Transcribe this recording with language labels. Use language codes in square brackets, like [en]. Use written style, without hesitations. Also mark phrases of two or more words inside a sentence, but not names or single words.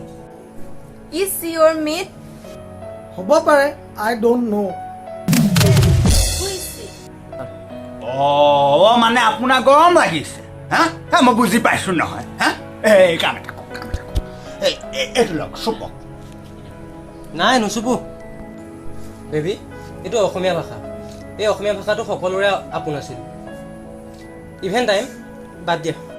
[en] Is she your mate? [as] হ'ব পাৰে [en] I don't know Who is she? [as] মানে আপোনাৰ গৰম লাগিছে মই বুজি পাইছো নহয় এই কাম এটা এইটো লওক চুপক নাই নুচুপো বেবী এইটো অসমীয়া ভাষা এই অসমীয়া ভাষাটো সকলোৰে আপোন আছিল [en] even time [as] বাদ দিয়া